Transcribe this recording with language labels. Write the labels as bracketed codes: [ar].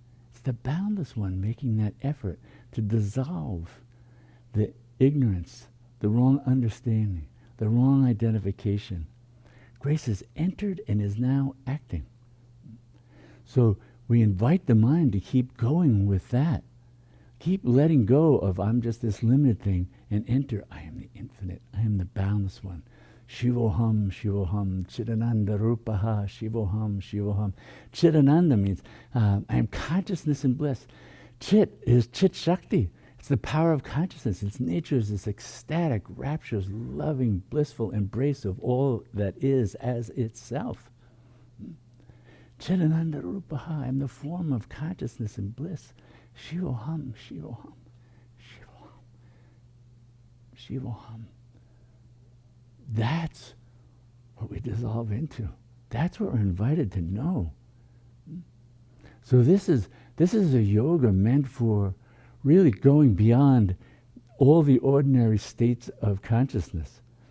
[en] It's the boundless one making that effort to dissolve the ignorance, the wrong understanding, the wrong identification. Grace has entered and is now acting. So we invite the mind to keep going with that. Keep letting go of I'm just this limited thing and enter, I am the infinite, I am the boundless one. [sa] Shivoham, Shivoham, Chidananda Rupaha, Shivoham, Shivoham. [en] Chidananda means I am consciousness and bliss. Chit is Chit Shakti. It's the power of consciousness. Its nature is this ecstatic, rapturous, loving, blissful embrace of all that is as itself. [sa] Chidananda Rupaha, [en] I am the form of consciousness and bliss. [sa] Shivoham, Shivoham, Shivoham, Shivoham. [en] That's what we dissolve into. That's what we're invited to know. So this is a yoga meant for really going beyond all the ordinary states of consciousness.